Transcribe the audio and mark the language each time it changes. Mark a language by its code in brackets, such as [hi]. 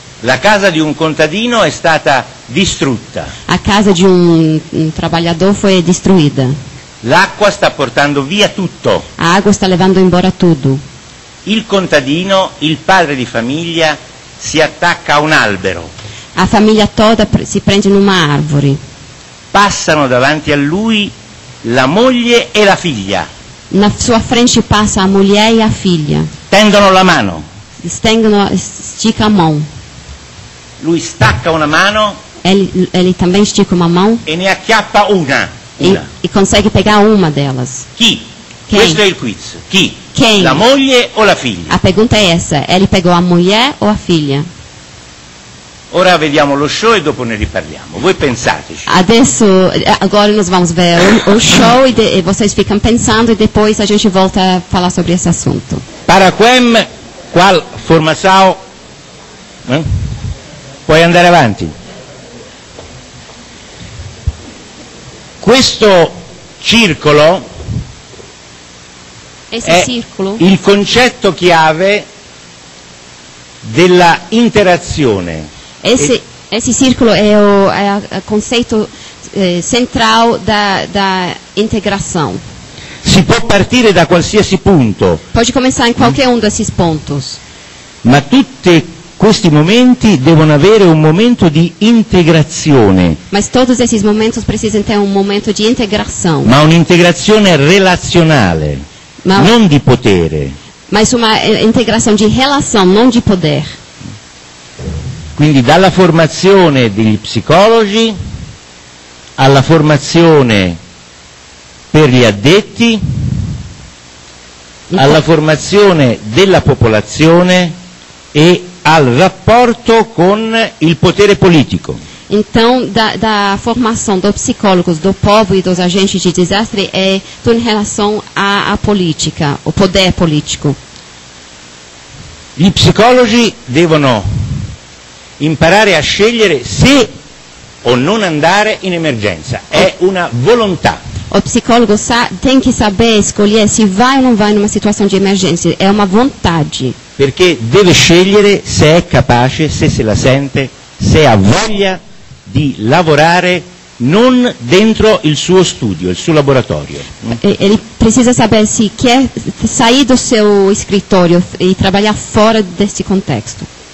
[it] La casa di un contadino è stata distrutta. [pt] A casa de trabalhador foi destruída. [it] L'acqua sta portando via tutto. [pt] A água está levando embora tudo. [it] Il contadino, il padre di famiglia, si attacca a un albero. [pt] A família toda se prende numa árvore. [it] Passano davanti a lui la moglie e la figlia. [pt] Na sua frente passa a mulher e a filha. [it] Tendono la mano. [pt] Estica a mão. [it] Lui stacca una mano [pt] Ele também estica uma mão [it] e ne acchiappa una. [pt] e consegue pegar uma delas. [it] Chi? [pt] Quem? [it] Questo è il quiz. Chi? [pt] Quem? [it] La moglie o la figlia? [pt] A pergunta é essa: ele pegou a mulher ou a filha? [it] Ora vediamo lo show e dopo ne riparliamo. Voi pensateci. [pt] Agora nós vamos ver o show e vocês ficam pensando e depois a gente volta a falar sobre esse assunto. Para quem qual formação? [it] Puoi andare avanti. Questo circolo [pt] Esse [it] è [pt] círculo [it] il concetto chiave della interazione. [pt] Esse círculo é o conceito central da integração. [it] Si può partire da qualsiasi punto, [pt] Pode começar em qualquer desses pontos, [it] ma tutti questi momenti devono avere un momento di integrazione, [pt] mas todos esses momentos precisam ter momento de integração, [it] ma un'integrazione relazionale, non di potere. [pt] mas uma integração de relação, não de poder. [it] Quindi dalla formazione degli psicologi alla formazione per gli addetti, alla formazione della popolazione e al rapporto con il potere politico. [pt] Então, da formação dos psicólogos, do povo e dos agentes de desastre é tudo em relação à política, o poder político. [it] Gli psicologi devono imparare a scegliere se o non andare in emergenza, è una volontà. [pt] O psicólogo tem que saber escolher se vai ou não vai numa situação de emergência. É uma vontade. [it] Perché deve scegliere se è capace, se se la sente, se ha voglia di lavorare non dentro il suo studio, il suo laboratorio. [pt] Ele precisa saber se quer sair do seu escritório e trabalhar fora desse contexto.